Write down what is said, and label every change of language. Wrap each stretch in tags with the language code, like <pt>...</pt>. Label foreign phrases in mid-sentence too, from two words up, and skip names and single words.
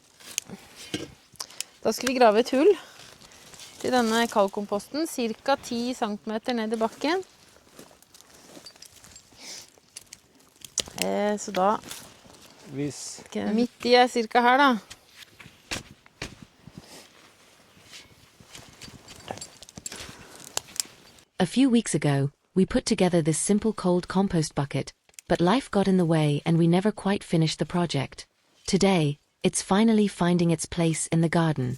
<no>Da skal vi grave et hull til denne kalkkomposten, ca. 10 cm ned i bakken. Så da, midt i er ca. her, da.</no> <en>A few weeks ago, we put together this simple cold compost bucket, but life got in the way and we never quite finished the project. Today, it's finally finding its place in the garden.</en>